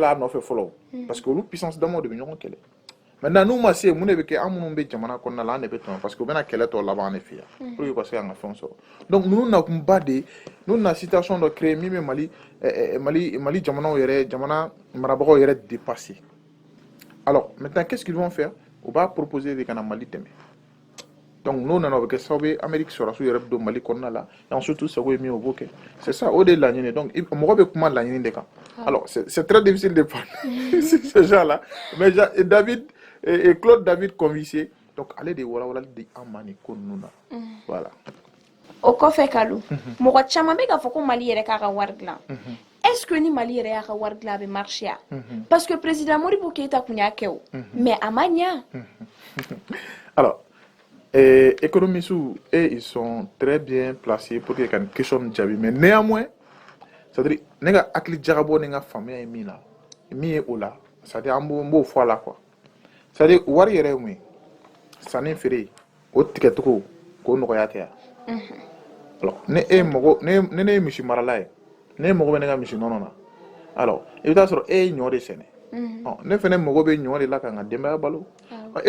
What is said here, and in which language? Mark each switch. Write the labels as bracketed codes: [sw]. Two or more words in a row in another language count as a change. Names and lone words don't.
[bm] la a nɔfɛ fɔlɔ [fr] parce que [bm] olu puissance damaw de bɛ ɲɔgɔn kɛlɛ maintenant n'u ma se mun de bɛ kɛ an minnu bɛ jamana kɔnɔna la an de bɛ tɔn [fr] parce que [bm] u bɛna kɛlɛ tɔ laban an de fɛ yan [fr] pour que [bm] ka se ka an ka fɛnw sɔrɔ donc ninnu nakunba de n'u na situation dɔ créer min bɛ Mali jamanaw yɛrɛ jamana marabagaw yɛrɛ dépasser [fr] alors maintenant qu'est-ce qu'ils vont faire [bm] u b'a proposer de ka na Mali dɛmɛ donc n'o nana o bɛ kɛ sababu ye Amérique sɔrɔsiw yɛrɛ bɛ don Mali kɔnɔna la [fr] et ensuite [bm] u sago ye min o b'o kɛ [fr] c'est ça [bm] o de ye laɲini donc mɔgɔ bɛ kuma laɲini de kan [fr] alors c'est très difficile de parler sur ce genre là mais [bm] Claude David Convivier donc ale de walawalali di an ma nin ko ninnu na voilà o kɔfɛ Kalu mɔgɔ caman bɛ k'a fɔ ko Mali yɛrɛ k'a ka wari dilan [fr] est-ce que [bm] ni Mali yɛrɛ y'a ka wari dilan a bɛ marcher parce que président Modibo Keïta kun y'a kɛ o mais a ma ɲa [fr] alors économistes ils sont très bien placés pour que [bm] ka nin question jaabi [fr] mais néanmoins c'est-à-dire [bm] ne ka hakili jagabɔ ni ka faamuya ye min na min ye o la c'est-à-dire an b'o fɔ a la [fr] quoi c'est-à-dire [bm] wari yɛrɛ ye mun ye sanni feere o tigɛcogo k'o nɔgɔya tɛ yan alors ne ye misi marala ye ne mago bɛ ne ka misi nɔnɔ na alors i bɛ taa sɔrɔ e ye ɲɔ de sɛnɛ ne fɛnɛ mago bɛ ɲɔ de la ka n ka denbaya balo e